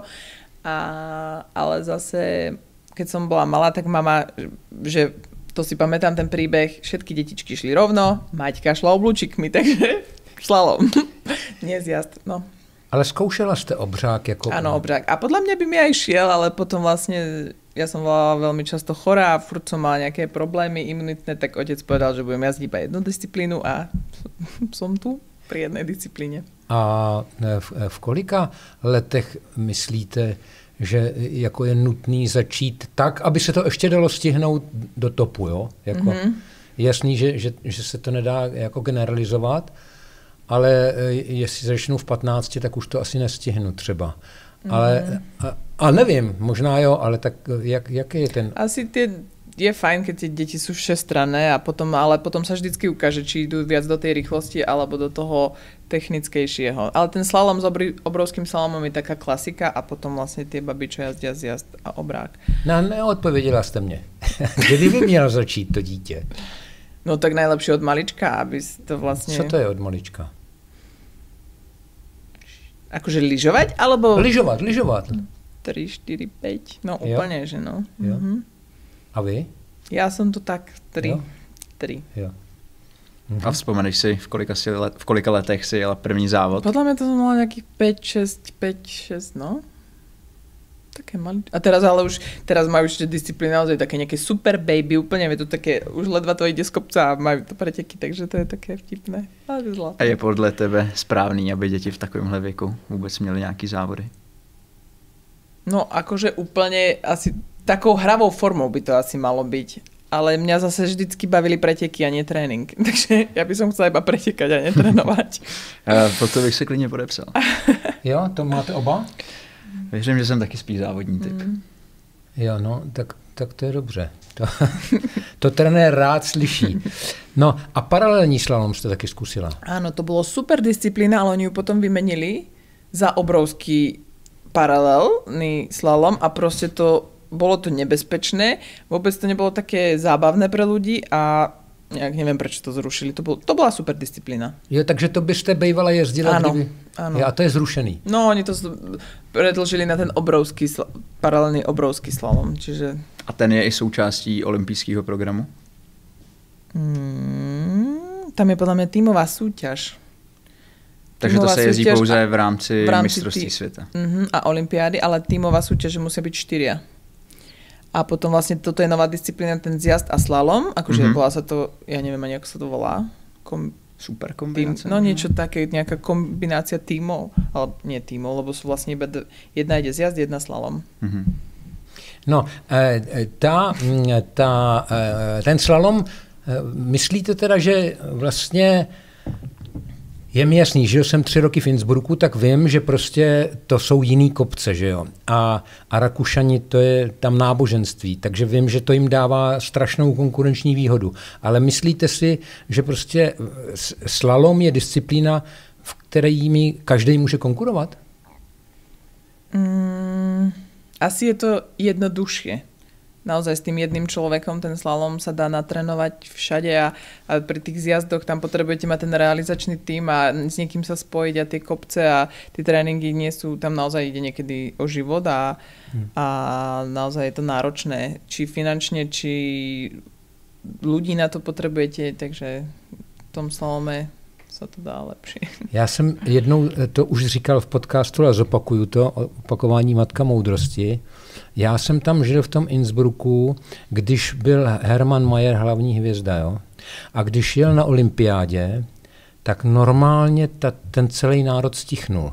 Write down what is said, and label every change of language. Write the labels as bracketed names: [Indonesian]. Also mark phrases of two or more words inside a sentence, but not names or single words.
[Slovak] Ale zase, keď som bola malá, tak mama, že to si pamätám ten príbeh, všetky detičky šli rovno, Maťka šla oblúčikmi, takže slalom, nie zjazd, no. [Czech] Ale zkoušela jste obřák jako... [Slovak] Áno, obřák. A podľa mňa by mi aj šiel, ale potom vlastne, ja som bola veľmi často chorá a furt som mala nejaké problémy imunitné, tak otec povedal, že budem jazdiť iba jednu disciplínu a som tu pri jednej disciplíne. [Czech] A v kolika letech myslíte, že jako je nutný začít tak, aby se to ještě dalo stihnout do topu, jo? Jako, jasný, že se to nedá jako generalizovat, ale jestli začnu v 15, tak už to asi nestihnu třeba. Ale a nevím, možná jo, ale tak jaký je ten... [Slovak] Asi je fajn, keď tie deti sú všestranné a ale potom sa vždycky ukáže, či idú viac do tej rýchlosti alebo do toho technickejšieho. Ale ten slalom s obrovským slalomom je taká klasika a potom vlastne tie babi, čo jazdia zjazd a obrák. [Czech] No, neodpověděla jste mě. Kdy by mělo začít to dítě? [Slovak] No tak najlepšie od malička, aby to vlastne... [Czech] Co to je od malička? [Slovak] Akože lyžovať, alebo... Lyžovať. 3, 4, 5, no [Czech] jo. [Slovak] Úplne, že no. [Czech] Jo. A vy? [Slovak] Ja som to tak 3. [Czech] Jo. A vzpomeneš si, v kolika letech si jela první závod? [Slovak] Podľa mňa to som mala nejakých 5, 6, no. Také malé. A teraz majú ešte disciplíny naozaj také nejaké super baby, úplne je to také, už ledva to ide z kopca a majú to preteky, takže to je také vtipné. Ale je zlaté. [Czech] A je podle tebe správný, aby děti v takovémhle věku vůbec měly nějaký závody? [Slovak] No akože úplne asi takou hravou formou by to asi malo byť. Ale mňa zase vždycky bavili preteky a nie trénink. Takže ja by som chcela iba pretekať a netrénovať. [Czech] Proto bych se klidně podepsal. Jo, to máte oba? Věřím, že jsem taky spíš závodní typ. Jo, no, tak to je dobře. To trenér rád slyší. No a paralelní slalom jste taky zkusila. [Slovak] Áno, to bolo super disciplína, ale oni ju potom vymenili za obrovský paralelný slalom a proste bolo to nebezpečné, vôbec to nebolo také zábavné pre ľudí a neviem, prečo to zrušili. To bola super disciplína. [Czech] Jo, takže to byste bývala jezdila, [Slovak] áno, [Czech] kdyby... [Slovak] Áno. [Czech] A to je zrušený. [Slovak] No, oni to predlžili na ten paralelný obrovský slalom, čiže... [Czech] A ten je i součástí olympijského programu? [Slovak] Tam je podľa mňa tímová súťaž. [Czech] Takže tímová to se jezdí pouze v rámci mistrovství světa. [Slovak] A olympiády, ale tímová súťaž musia byť 4. A potom vlastne toto je nová disciplína, ten zjazd a slalom. Akože volá sa to, ja neviem ani, ako sa to volá. Super kombinácia. No niečo také, nejaká kombinácia tímov. Ale nie tímov, lebo sú vlastne iba jedna ide zjazd, jedna slalom. [Czech] No, ten slalom, myslíte teda, že vlastně je mi jasný, že jsem 3 roky v Innsbrucku, tak vím, že prostě to jsou jiný kopce, že jo. A Rakušani, to je tam náboženství, takže vím, že to jim dává strašnou konkurenční výhodu. Ale myslíte si, že prostě slalom je disciplína, v které jimi každý může konkurovat? [Slovak] Asi je to jednoduchšie. Naozaj s tým jedným človekom ten slalom sa dá natrénovať všade a pri tých zjazdoch tam potrebujete mať ten realizačný tím a s niekým sa spojiť a tie kopce a tie tréningy nie sú, tam naozaj ide niekedy o život a naozaj je to náročné, či finančne, či ľudí na to potrebujete, takže v tom slalome sa to dá lepšie. [Czech] Já jsem jednou to už říkal v podcastu, ale zopakuju to, opakování matka moudrosti. Já jsem tam žil v tom Innsbrucku, když byl Hermann Mayer hlavní hvězda, jo? A když jel na olympiádě, tak normálně ten celý národ stichnul.